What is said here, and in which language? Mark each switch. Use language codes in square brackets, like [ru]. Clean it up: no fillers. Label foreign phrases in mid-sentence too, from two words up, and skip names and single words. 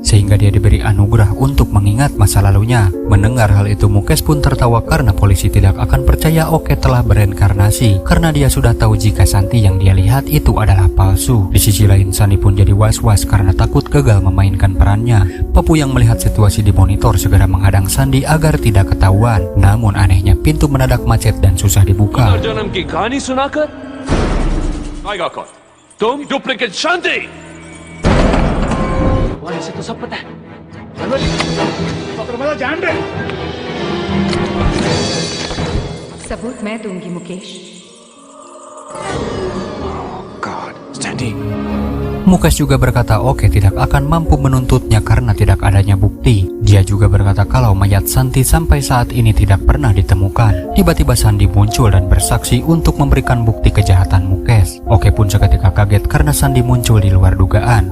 [id] sehingga dia diberi anugerah untuk mengingat masa lalunya. Mendengar hal itu, Mukesh pun tertawa karena polisi tidak akan percaya Oke telah bereinkarnasi, karena dia sudah tahu jika Santi yang dia lihat itu adalah palsu. Di sisi lain, Sandy pun jadi was-was karena takut gagal memainkan perannya. Papu yang melihat situasi di monitor segera menghadang Sandy agar tidak ketahuan. Namun anehnya, pintu mendadak macet dan susah dibuka. [hi] जन्म की कहानी सुनाकर आएगा कौन? तुम डुप्लीकेट शांति। ऐसे तो सब पता है। सबूत मैं दूंगी मुकेश। [en] गॉड, सैंडी। [id] Mukesh juga berkata Oke tidak akan mampu menuntutnya karena tidak adanya bukti. Dia juga berkata kalau mayat Santi sampai saat ini tidak pernah ditemukan. Tiba-tiba Sandy muncul dan bersaksi untuk memberikan bukti kejahatan Mukesh. Oke pun seketika kaget karena Sandy muncul di luar dugaan.